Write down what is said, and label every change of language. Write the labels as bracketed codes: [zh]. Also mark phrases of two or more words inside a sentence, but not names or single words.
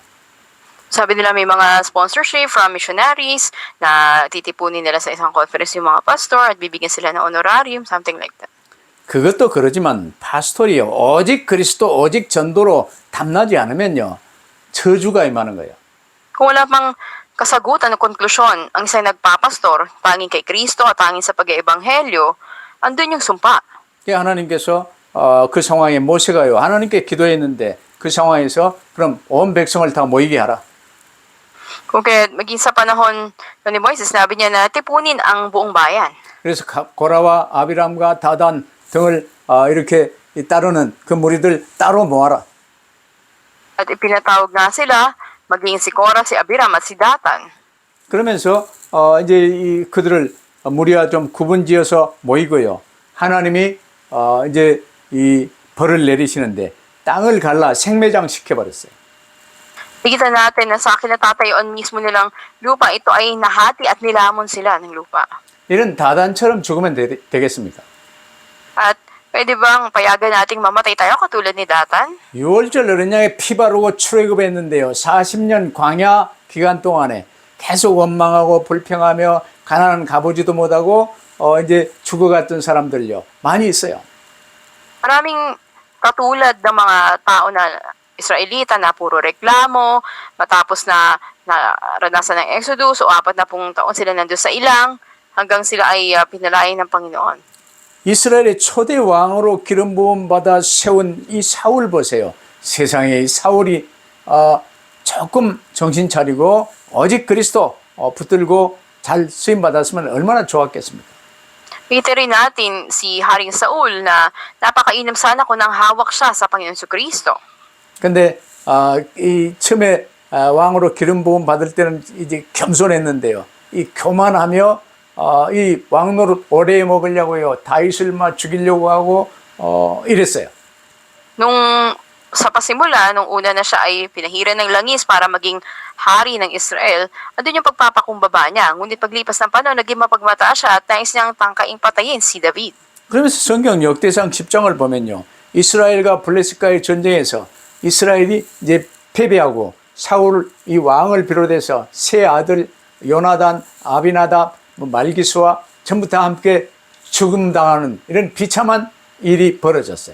[tl] Sabi nila may mga [en] sponsorship from missionaries [tl] na titipunin nila sa isang conference yung mga pastor at bibigyan sila ng honorarium, [en] something like that. [ko] 그것도 그러지만 파스톨이요. 오직 그리스도 오직 전도로 탐나지 않으면요. 저주가 임하는 거예요. [tl] Kung wala pang kasagutan ng konklusyon ang isang nagpapastor, tanging kay Kristo at tanging sa pag-eebanghelyo, andun yung sumpa. [ko] 그러니까 하나님께서 그 상황에 모세가요. 하나님께 기도했는데 그 상황에서 그럼 온 백성을 다 모이게 하라. [tl] Kung kaya maging sa panahon ni Moises, sinabi niya na tipunin ang buong bayan. [ko] 그래서 고라와 아비람과 다단 등을 이렇게 따르는 그 무리들 따로 모아라. [tl] At ipinatawag nga sila, maging si Korah, si Abiram at si Datan. [ko] 그러면서 이제 그들을 무리와 좀 구분지어서 모이고요. 하나님이 이제 이 벌을 내리시는데 땅을 갈라 생매장 시켜버렸어요. [tl] Nakikita natin na sa kinatatayoan mismo nilang lupa, ito ay nahati at nilamon sila ng lupa. [ko] 이런 다단처럼 죽으면 되겠습니까? [tl] At pwede bang payagan nating mamatay tayo katulad ni Datan? [ko] 6월절 어린 양의 피 바르고 출애굽했는데요. 40년 광야 기간 동안에 계속 원망하고 불평하며 가나안 가보지도 못하고 이제 죽어갔던 사람들요. 많이 있어요. [tl] Maraming katulad ng mga tao na Israelita na puro reklamo, matapos na naranasan ng Exodus, o 4 na pong taon sila nandun sa ilang, hanggang sila ay pinalain ng Panginoon. [ko] 이스라엘의 초대 왕으로 기름 부음 받아 세운 이 사울 보세요. 세상에 이 사울이 조금 정신 차리고 오직 그리스도 붙들고 잘 쓰임 받았으면 얼마나 좋았겠습니까? [tl] Kita rin natin si Haring Saul na napakainom sana kung nang hawak siya sa Panginoon Kristo. [ko] 근데 이 처음에 왕으로 기름 부음 받을 때는 이제 겸손했는데요. 이 교만하며 이 왕노릇 오래 먹으려고요. 다윗을 막 죽이려고 하고 이랬어요. [tl] Nung sa pasimula, nung una na siya ay pinahiran ng langis para maging hari ng Israel, andun yung pagpapakumbaba niya. Ngunit paglipas ng panahon, naging mapagmataas siya at nais niyang tangkaing patayin si David. [ko] 그러면서 성경 역대상 10장을 보면요. 이스라엘과 블레셋과의 전쟁에서 이스라엘이 이제 패배하고 사울 이 왕을 비롯해서 세 아들 요나단, 아비나답, 말기수와 전부 다 함께 죽음당하는 이런 비참한 일이 벌어졌어요.